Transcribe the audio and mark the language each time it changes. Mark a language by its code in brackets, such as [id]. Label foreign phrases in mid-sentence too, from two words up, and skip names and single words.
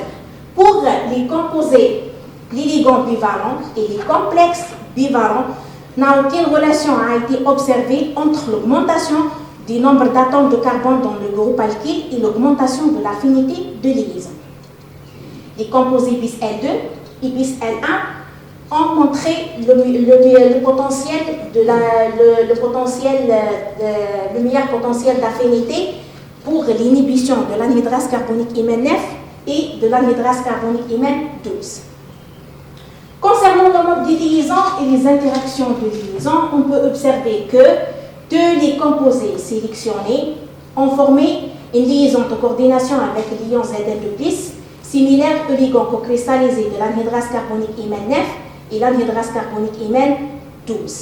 [fr] Pour les composés, les ligands bivalents et les complexes bivalents, aucune relation a été observée entre l'augmentation du nombre d'atomes de carbone dans le groupe alkyle et l'augmentation de l'affinité de liaison. Les composés bis L2 et bis L1 ont montré le potentiel le meilleur potentiel d'affinité pour l'inhibition de l'anhydrase carbonique hymen 9 et de l'anhydrase carbonique hymen 12. Concernant le mode de liaison et les interactions de liaison, on peut observer que tous les composés sélectionnés ont formé une liaison de coordination avec l'ion Zn2+, similaire au ligand co-cristallisé de l'anhydrase carbonique hymen 9 et l'anhydrase carbonique hymen 12.